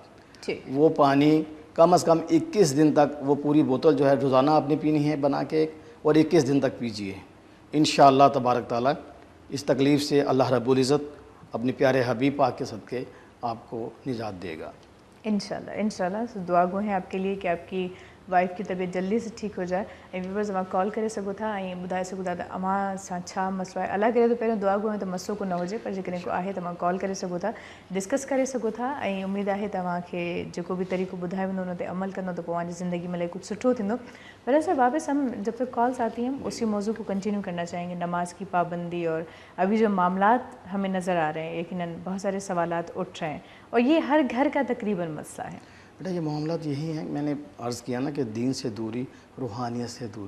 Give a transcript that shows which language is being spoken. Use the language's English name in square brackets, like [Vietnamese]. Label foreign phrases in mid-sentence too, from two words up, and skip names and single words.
[Hindi] वो पानी कम से कम 21 दिन तक, वो पूरी बोतल जो है रोज़ाना आपने पीनी है बना के, और 21 दिन तक पीजिए. [Arabic] إن شاء الله تبارك وتعالى [Hindi] इस तकलीफ़ से [Arabic] الله رب العزة [Hindi] अपने प्यारे हबीब पाक के सदक़े आपको निजात देगा. इंशाल्लाह इंशाल्लाह सो दुआ गो है आपके लिए कि आपकी वाइफ की तबीयत जल्दी से ठीक हो जाए [Sindhi] ऐं व्यूवर्स अमां कॉल करे सघो था ऐं ॿुधाए सघो था त अमां सां छा मसलो आहे। अलाह करे तो पहिरियों दुआ गो है त मसलो को न हुजे पर जेकॾहिं को आहे त मां कॉल करे सघो था डिस्कस करे सघो था ऐं उमेद आहे तव्हांखे जेको बि तरीक़ो ॿुधायो वेंदो उन ते अमल कंदो त पोइ ज़िंदगी में कुछ सुठो थींदो। [Hindi] पर सर वापस हम जब तक कॉल्स आती हैं हम उसी मौजू को कंटिन्यू करना चाहेंगे, नमाज की पाबंदी और अभी जो मामलात हमें नज़र आ रहे हैं यकीनन बहुत सारे सवालात उठ रहे हैं और ये हर घर का तकरीबन मसला है। बेटा ये मामलात यही हैं, मैंने अर्ज़ किया ना कि दीन से दूरी, रूहानियत से दूरी।